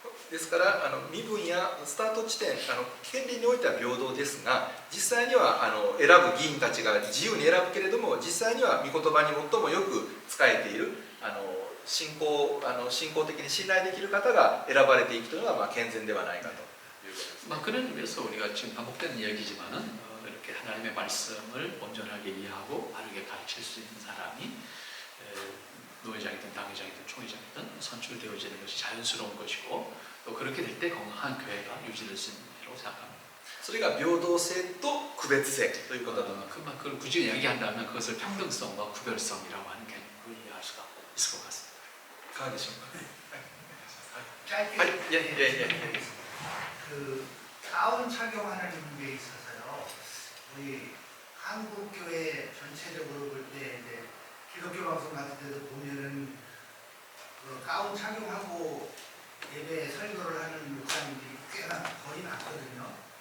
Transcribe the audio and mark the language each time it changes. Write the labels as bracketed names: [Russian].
[Japanese] ですから身分やスタート地点権利においては平等ですが実際には選ぶ議員たちが自由に選ぶけれども実際には御言葉に最もよく仕えている信仰的に信頼できる方が選ばれていくというのが健全ではないかということです。 [Korean] 그런 의미에서 우리가 지금 반복되는 이야기지만은 이렇게 하나님의 말씀을 온전하게 이해하고 바르게 가르칠 수 있는 사람이 노회장이든 당회장이든 총회장이든 선출되어지는 것이 자연스러운 것이고 또 그렇게 될 때 건강한 교회가 유지될 수 있는 일이라고 생각합니다. [Japanese] それが平等性と区別性ということだと思います。 [Korean] 그걸 굳이 이야기한다면 그것을 평등성과 구별성이라고 하는 개념으로 이해할 수가 있을 것 같습니다. [Japanese] いかがでしょうか。 [Korean] 짧게 [Japanese] はい、いえいえいえ。 [Korean] 그 가운 착용하는 게 있어서요. 우리 한국 교회 전체적으로 볼 때 이제 기독교 방송 같은 데도 보면은 그 가운 착용하고 예배 설교를 하는 목사님들이 꽤나 거의 많거든요.